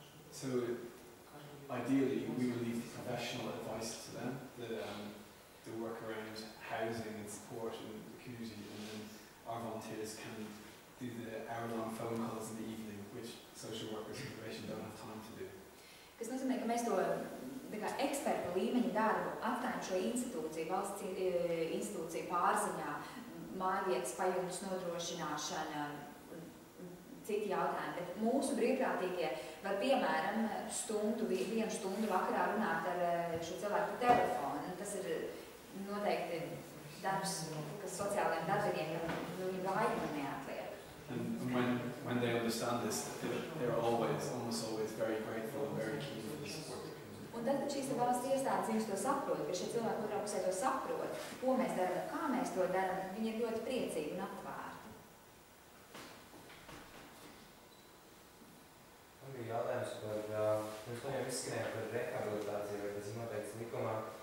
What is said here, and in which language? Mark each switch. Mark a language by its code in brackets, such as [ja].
[en] So ideally, we will leave professional advice to them, the work around housing and support in the community, and then our volunteers can do the hour-long phone calls in the evening, which social workers and probation don't have time to do. [lv] Kas nozīmē, ka mēs to eksperta līmeņa darbu atstājam šo institūciju, valsts institūciju pārziņā, mājvietas pajumtes nodrošināšana, citi jautājumi, bet mūsu brīvprātīgie var, piemēram, vienu stundu vakarā runāt ar šo cilvēku telefonu. Tas ir noteikti darbs, kas sociālajiem darbiniekiem viņu laiku neatliek. [en] And when they understand this, they're almost always very grateful and very keen for the support. [lv] Un tad, kad šīs valsts iestādes viņus to saprot, ka šie cilvēki otrā pusē to saprot, ko mēs darām, kā mēs to darām, viņi ir ļoti priecīgi un atvērti. Man bija jautājums par, mums jau izskanēja par rehabilitāciju, vai tas ir noteikts likumā.